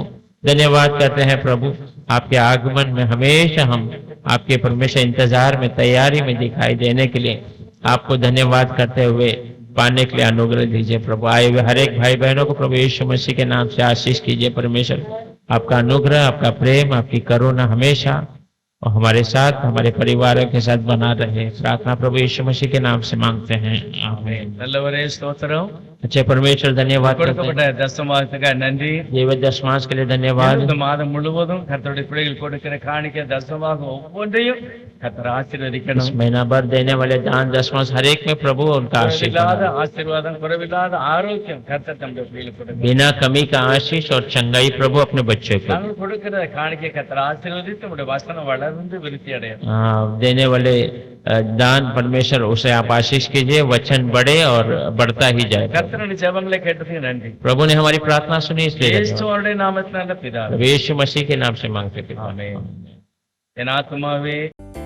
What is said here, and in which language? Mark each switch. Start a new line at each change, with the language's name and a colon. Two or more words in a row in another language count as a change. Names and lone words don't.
Hindi: धन्यवाद करते हैं प्रभु, आपके आगमन में हमेशा हम आपके परमेश्वर इंतजार में, तैयारी में दिखाई देने के लिए आपको धन्यवाद करते हुए पाने के लिए अनुग्रह दीजिए प्रभु। आए हुए हर एक भाई बहनों को प्रभु यीशु मसीह के नाम से आशीष कीजिए परमेश्वर। आपका अनुग्रह, आपका प्रेम, आपकी करुणा हमेशा और हमारे साथ, हमारे परिवारों के साथ बना रहे। प्रार्थना प्रभु यीशु मसीह के नाम से मांगते हैं, आमीन।
Tamil: நல்லவரே ஸ்தோத்திரம்.
Hindi: अच्छे परमेश्वर धन्यवाद करते
Tamil: கொடுக்கப்பட்ட
Hindi: हैं,
Tamil: தசமாசத்துக்காக நன்றி.
Hindi: जीवित दशमांश के लिए धन्यवाद।
Tamil: இந்த மாதம் முழுவதும் கர்த்தருடைய பிள்ளைகள் கொடுக்கிற காணிக்கை தசமாக ஒவ்வொன்றையும் கர்த்தர்
Hindi: इस
Tamil: ஆசீர்வதிக்கணும்.
Hindi: महीना भर देने वाले दान दशमांश हर एक में प्रभु उनका आशीष
Tamil: குறைவில்லாத
Hindi: बना।
Tamil: ஆசீர்வாதம், குறைவில்லாத ஆரோக்கியம் கர்த்தர் தம்முடைய பிள்ளைகளுக்கு கொடுக்கணும்.
Hindi: बिना कमी का आशीष और चंगाई प्रभु अपने बच्चों को
Tamil: நாங்கள் கொடுக்கிற காணிக்கை கர்த்தர் ஆசீர்வதித்து நம்முடைய வசனம் வளர்ந்து விருத்தி அடையும்.
Hindi: देने वाले दान परमेश्वर उसे आप आशीष कीजिए, वचन बढ़े और बढ़ता ही जाए।
Tamil: கர்த்தருடைய ஜெபங்களை கேட்டதுக்கு நன்றி.
Hindi: प्रभु ने हमारी प्रार्थना सुनी, इसलिए धन्यवाद।
Tamil: இயேசுவோட நாமத்தினால பிதாவே.
Hindi: प्रभु यीशु मसीह के नाम से मांगते हैं।
Tamil: ஆமென். என் ஆத்துமாவே